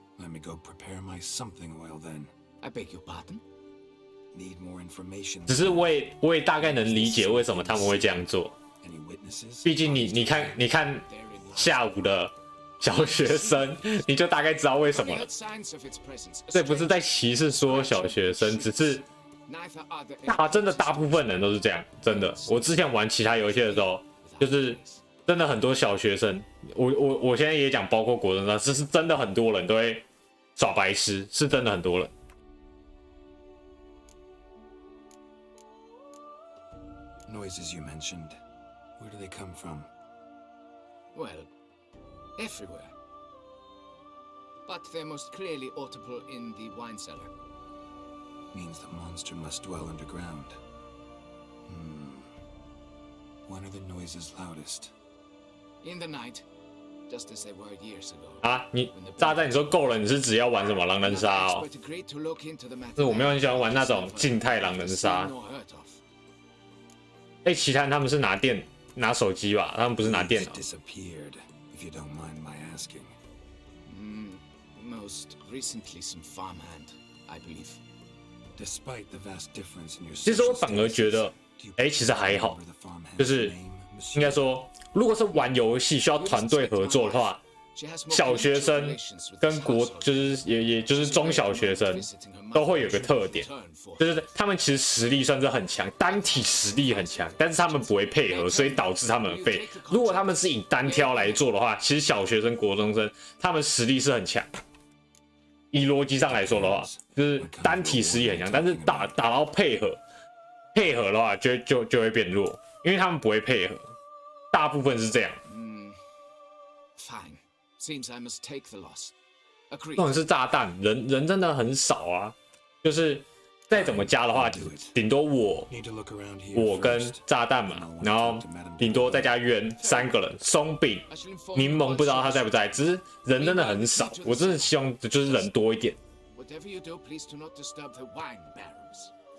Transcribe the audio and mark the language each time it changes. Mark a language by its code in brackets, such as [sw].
[en] Let me go prepare my something oil then. I beg your pardon? Need more information. [zh] 只是我也大概能理解为什么他们会这样做。 [en] Any witnesses? [zh] 毕竟你看下午的小学生，你就大概知道为什么了。这不是在歧视所有小学生，只是真的大部分人都是这样，真的。我之前玩其他游戏的时候，就是真的很多小学生，我现在也讲，包括国中生，这是真的很多人都会耍白痴，是真的很多人。 [en] Noises you mentioned. Where do they come from? Well, everywhere. But they're most clearly audible in the wine cellar. Means the monster must dwell underground. When are the noises loudest? In the night, just as they were years ago. [zh] 啊，你炸弹你说够了，你是只要玩什么狼人杀哦？是我没有很喜欢玩那种静态狼人杀。其他人他们是拿手机吧，他们不是拿电脑。 [en] Disappeared, if you don't mind my asking. Most recently, some farmhand, I believe. Despite the vast difference in your. [zh] 其实我反而觉得，其实还好，就是应该说，如果是玩游戏需要团队合作的话，小学生跟也就是中小学生都会有个特点，就是他们其实实力算是很强，单体实力很强，但是他们不会配合，所以导致他们很废。如果他们是以单挑来做的话，其实小学生、国中生他们实力是很强。以逻辑上来说的话，就是单体实力很强，但是打到配合的话就会变弱，因为他们不会配合，大部分是这样。 [en] Fine. Seems I must take the loss. [zh] 重点是炸弹，人真的很少啊，就是再怎么加的话，顶多我跟炸弹嘛，然后顶多再加渊3个人，松饼、柠檬不知道他在不在，只是人真的很少，我真的希望就是人多一点。 [en] Whatever you do, please do not disturb the wine barrels.